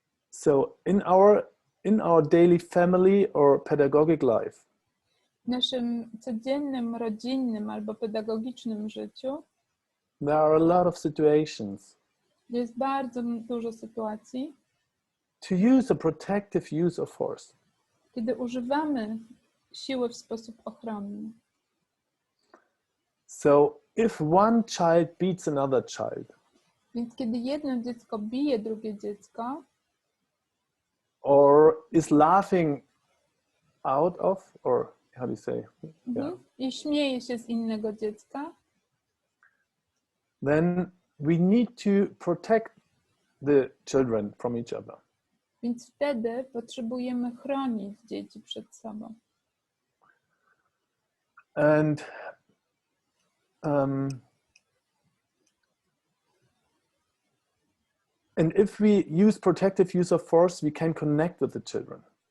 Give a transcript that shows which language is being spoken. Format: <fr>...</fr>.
<en>So in our daily family or pedagogic life,</en> <pl>W naszym codziennym, rodzinnym albo pedagogicznym życiu</pl> <en>there are a lot of situations</en> <pl>jest bardzo dużo sytuacji,</pl> <en>to use a protective use of force.</en> <pl>kiedy używamy siły w sposób ochronny.</pl> <en>So if one child beats another child,</en> <pl>Więc kiedy jedno dziecko bije drugie dziecko,</pl> <en>or is laughing out of, or how do you say? Yeah.</en> <pl>I śmieje się z innego dziecka,</pl> <en>Then we need to protect the children from each other.</en> <pl>więc wtedy potrzebujemy chronić dzieci przed sobą.</pl> <en>And if we use protective use of force, we can connect with the children.</en>